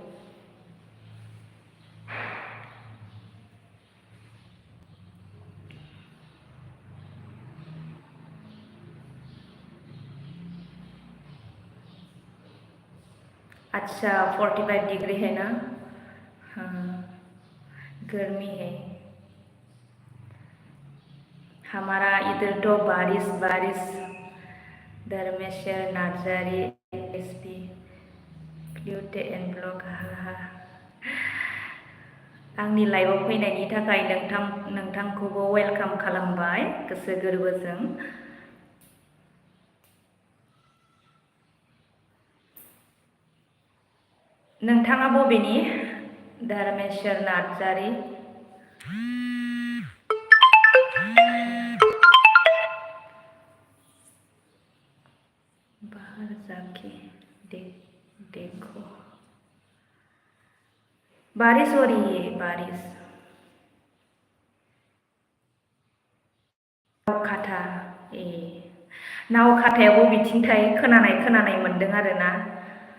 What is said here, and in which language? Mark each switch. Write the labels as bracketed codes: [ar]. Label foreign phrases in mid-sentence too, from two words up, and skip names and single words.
[hi] अच्छा 45 डिग्री है ना। हाँ गर्मी है। हमारा इधर तो बारिश बारिश। [brx] धर्मेश्वर नार्जारी एसपी क्लिउटे एन्ड ब्लग हा आंनि लाइभआव फैनायनि थाखाय नोंथांखौबो वेलकाम खालामबाय गोसो गोरबोजों। नोंथाङा बबेनि? धर्मेश्वर नार्जारी। [hi] बाहर जाके देखो बारिश हो रही है बारिश। [brx] नावखाथा ए नावखाथाया बबेथिंथाय खोनानाय मोनदों आरोना।